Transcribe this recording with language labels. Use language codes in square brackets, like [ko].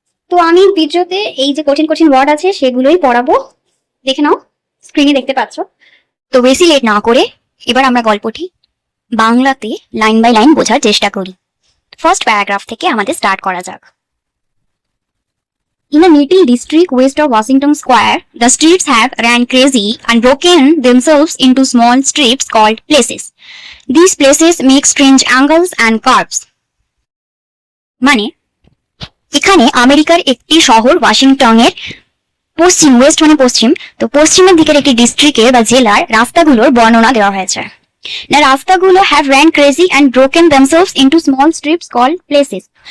[bn] তো আমি ভিডিওতে এই যে কঠিন কঠিন ওয়ার্ড আছে সেগুলোই পড়াবো, দেখে নাও, স্ক্রিনে দেখতে পাচ্ছ। তো বেশি লেট না করে এবার আমরা গল্পটি বাংলাতে লাইন বাই লাইন বোঝার চেষ্টা করি। ফার্স্ট প্যারাগ্রাফ থেকে আমাদের স্টার্ট করা যাক। [en] In a little district west of Washington Square, the streets have ran crazy and broken themselves into small strips called places. These places make strange angles and curves. [bn] মানে এখানে আমেরিকার একটি শহর ওয়াশিংটনের পশ্চিম, ওয়েস্ট মানে পশ্চিম, তো পশ্চিমের দিকের একটি ডিস্ট্রিক্টের বা জেলার রাস্তাগুলোর বর্ণনা দেওয়া হয়েছে। না, রাস্তাগুলো [en] Have ran crazy and broken themselves into small strips called places.